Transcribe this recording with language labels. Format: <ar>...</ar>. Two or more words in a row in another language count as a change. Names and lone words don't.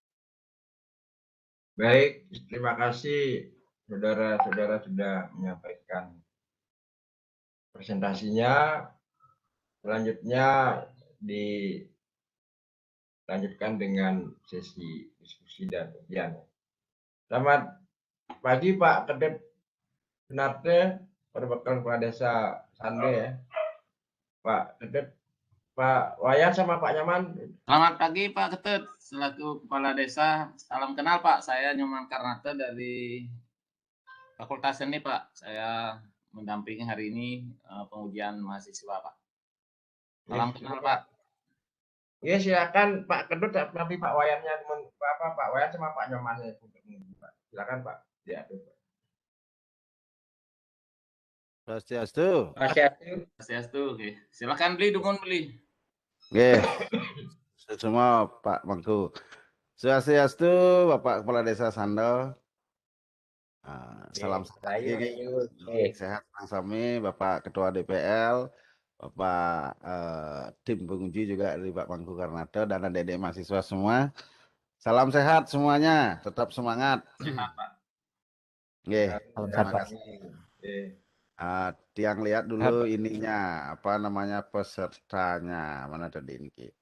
<id>Baik, terima kasih saudara-saudara sudah menyampaikan presentasinya. Selanjutnya dilanjutkan dengan sesi diskusi dan ujian. Selamat pagi Pak Kedep Sunarte, Perbekal Kepala Desa Sande ya. Pak Kedep, Pak Wayan sama Pak Nyaman. Selamat pagi Pak Ketut, selaku Kepala Desa. Salam kenal Pak, saya Nyoman Karnata dari Fakultas Seni Pak. Saya mendampingi hari ini pengujian mahasiswa Pak. Salam kenal Pak. Ya silakan Pak Kedut, nanti Pak Wayannya Pak Wayan sama Pak Nyoman untuk menguji Pak. Silakan Pak. Ya, Pak. Swastiastu. Swastiastu. Oke. Silakan beli dukun beli. Oke. Semua Pak Mangku. Swastiastu Bapak Kepala Desa Sando. Salam sehat sami Bapak Ketua DPL, Bapak tim penguji juga dari Pak Mangku Karnata dan adik-adik mahasiswa semua. Salam sehat semuanya, tetap semangat. Sehat Pak. Oke, terima kasih. Tiang lihat dulu ininya, apa namanya pesertanya, mana tadi ini.</id>